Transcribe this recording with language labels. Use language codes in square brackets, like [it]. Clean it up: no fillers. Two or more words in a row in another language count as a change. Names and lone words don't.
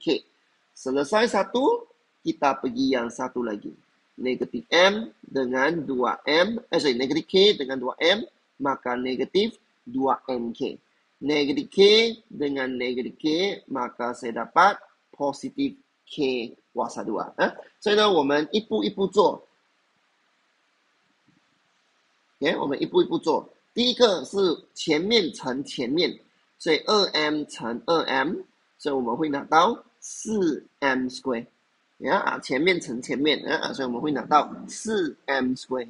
[ms] Selesai satu, kita pergi yang satu lagi. Negatif M dengan 2M. Negatif K dengan 2M. Maka negatif 2MK. Negatif K dengan negatif K. Maka saya dapat positif K kuasa 2. [zh] 所以呢，我们一步一步做。我们一步一步做。第一个是前面乘前面，所以 2m 乘 2m， 所以我们会拿到 [en] 4m square。 [zh] 前面乘前面，所以我们会拿到 [en] 4m square。